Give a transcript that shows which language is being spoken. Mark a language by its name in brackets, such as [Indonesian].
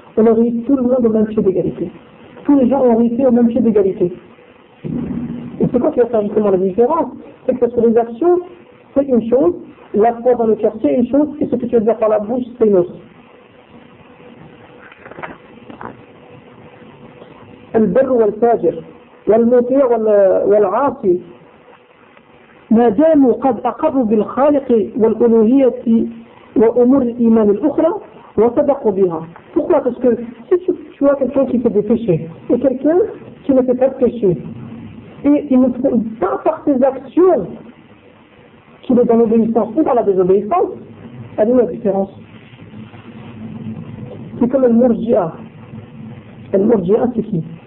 [French] On aurait eu tout le monde au même pied d'égalité. Tous les gens auraient été au même pied d'égalité. Et c'est quoi qui va faire justement la différence? C'est que parce que les actions c'est une chose, la foi dans le cœur c'est une chose, et ce que tu veux dire par la bouche c'est une autre. [Arabic] البر والفاجر والمطيع والعاصي ما داموا قد أقروا بالخالق والألوهية وأمور الإيمان الأخرى وصدقوا بها. [French] Pourquoi? Parce que si tu vois quelqu'un qui fait des péchés et quelqu'un qui ne fait pas de péché et il ne fait pas par ses actions qu'il est dans l'obéissance ou dans la désobéissance, elle est où la différence? C'est comme le murji'a. Le murji'a c'est qui?